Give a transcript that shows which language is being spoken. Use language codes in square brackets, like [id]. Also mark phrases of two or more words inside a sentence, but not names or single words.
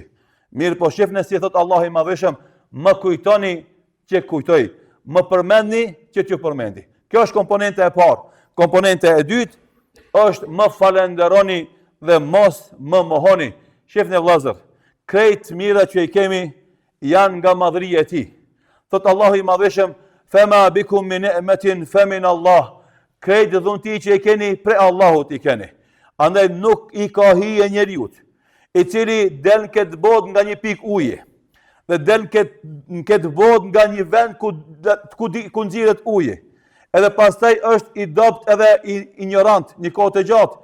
[sq] Mirë po shifni si thot Allahu i madhëshëm, më kujtoni që kujtoj, më përmendni që t'ju përmendi. Kjo është komponente e parë. Komponente e dytë është më falenderoni dhe mos më mohoni. Shifni vëllazër, krejt mira që i kemi janë nga madhëria e Tij. Thot Allahu i madhëshëm, [ar] فما بكم من نعمة فمن الله. [sq] Krejt dhunti që i keni prej Allahut i keni. Andaj nuk i ka hije njeriut, i cili del në këtë botë nga një pikë uje, dhe del në këtë botë nga një vend ku nxirret uji. Edhe pastaj është i dopt edhe i ignorant, një kohë të gjatë.